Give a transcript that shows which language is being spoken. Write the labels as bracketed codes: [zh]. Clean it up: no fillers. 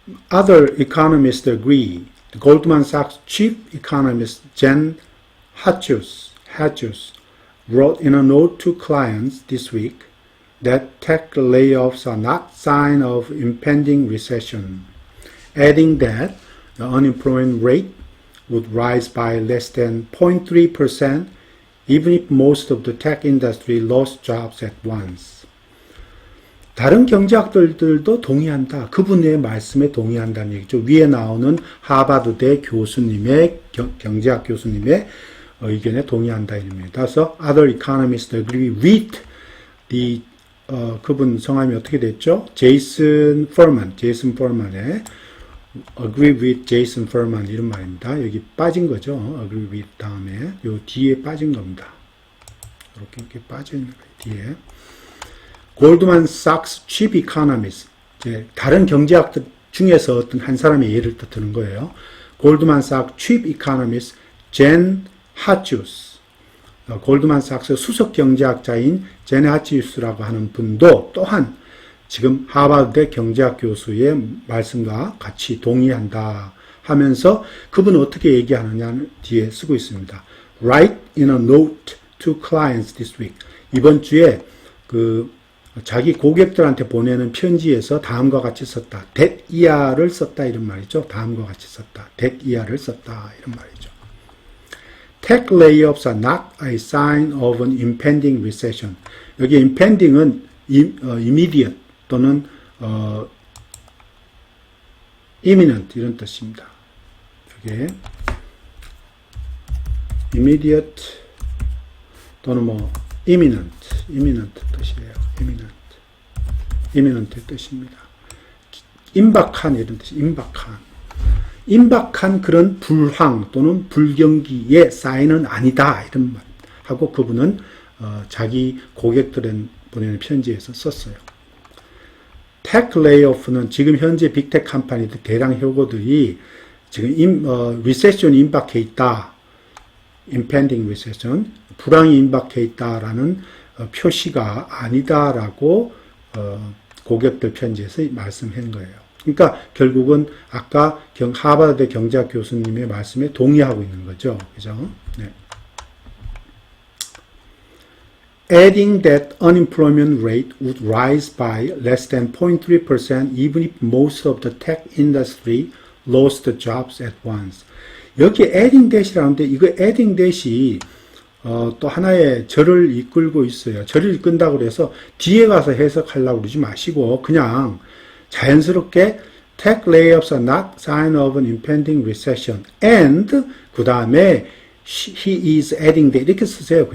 [en] Other economists agree. Goldman Sachs chief economist Jen Hatchus wrote in a note to clients this week that tech layoffs are not sign of impending recession, adding that the unemployment rate would rise by less than 0.3% even if most of the tech industry lost jobs at once. [ko] 다른 경제학들도 동의한다. 그분의 말씀에 동의한다는 얘기죠. 위에 나오는 하버드대 교수님의 경제학 교수님의 의견에 동의한다 이랍니다. 그래서 [en] other economists agree with the [ko] 그분 성함이 어떻게 됐죠? 제이슨 퍼먼의 [en] agree with Jason Furman [ko] 이런 말입니다. 여기 빠진 거죠. agree with 다음에 요 뒤에 빠진 겁니다. 이렇게 빠져 있는 거예요. 뒤에. 골드만 삭스 chief economist 이제 다른 경제학들 중에서 어떤 한 사람의 예를 드는 거예요. 골드만 삭스 chief economist 젠 하치우스. 골드만삭스 수석 경제학자인 젠 하치우스라고 하는 분도 또한 지금 하버드 경제학 교수의 말씀과 같이 동의한다 하면서 그분은 어떻게 얘기하느냐는 뒤에 쓰고 있습니다. [en] Write in a note to clients this week. [ko] 이번 주에 그 자기 고객들한테 보내는 편지에서 다음과 같이 썼다. that year를 썼다 이런 말이죠. 다음과 같이 썼다. that year를 썼다 이런 말이죠. [en] Tech layoffs are not a sign of an impending recession. [ko] 여기 impending은 immediate 또는 imminent 이런 뜻입니다. 이게 immediate 또는 뭐 imminent 뜻이에요. imminent 뜻입니다. 임박한 이런 뜻이 임박한 그런 불황 또는 불경기의 사인은 아니다 이런 말 하고 그분은 자기 고객들에 보내는 편지에서 썼어요. 테크 레이오프는 지금 현재 빅테크 컴퍼니들 대량 해고들이 지금 리세션이 임박해 있다. impending recession, 불황이 임박해 있다라는 표시가 아니다라고 고객들 편지에서 말씀한 거예요. 그러니까 결국은 아까 하버드 경제학 교수님의 말씀에 동의하고 있는 거죠. 그죠? 네. [en] Adding that unemployment rate would rise by less than 0.3% even if most of the tech industry lost jobs at once. [ko] 여기 adding that이라는데 이거 adding that이 또 하나의 절을 이끌고 있어요. 절을 이끈다고 그래서 뒤에 가서 해석하려고 그러지 마시고 그냥 자연스럽게 [en] tech layoffs are not sign of an impending recession and [ko] 그 다음에 [en] he is adding that [ko] 이렇게 쓰세요.